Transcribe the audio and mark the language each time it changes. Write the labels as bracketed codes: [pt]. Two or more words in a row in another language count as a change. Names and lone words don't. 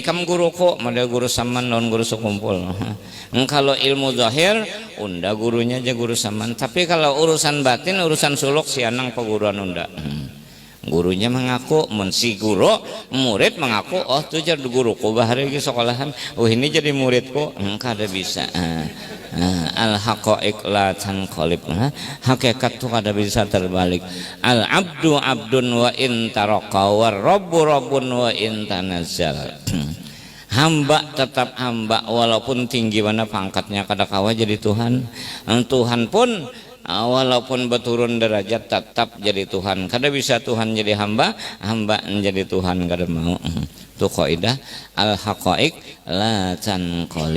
[bjn] kamu guru kok model guru saman non guru sekumpul kalau ilmu zahir unda gurunya aja guru saman tapi kalau urusan batin urusan suluk si anang peguruan unda gurunya mengaku si guru murid mengaku oh tuh jadi guruku bahari di sekolahan ini jadi muridku kada bisa [ar] الحقائق لا تنقلب [bjn] hakikat tuh kada bisa terbalik [ar] العبد عبد وإن ترقى والرب رب وإن تنزل [bjn] hamba tetap hamba walaupun tinggi mana pangkatnya kada kawa jadi Tuhan Tuhan pun walaupun berturun derajat tetap jadi Tuhan kada bisa Tuhan jadi hamba hamba menjadi Tuhan kada mau itu kaidah [ar] الحقائق لا تنقلب.